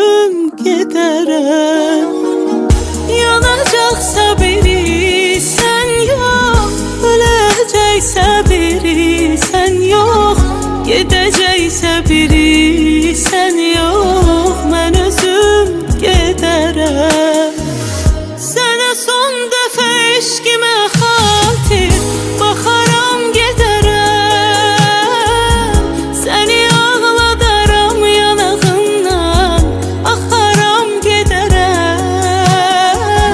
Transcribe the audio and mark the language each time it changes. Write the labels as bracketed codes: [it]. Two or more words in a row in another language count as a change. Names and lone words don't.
[az] özüm gedərəm. Yanacaqsa biri [tr] sen yok, [az] öləcəksə biri [tr] sen yok, [az] gedəcəksə biri [tr] sen yok, [az] mən özüm gedərəm. Sənə son dəfə eşqimə xatir baxaram gedərəm. Səni ağladaram yanağından axaram gedərəm.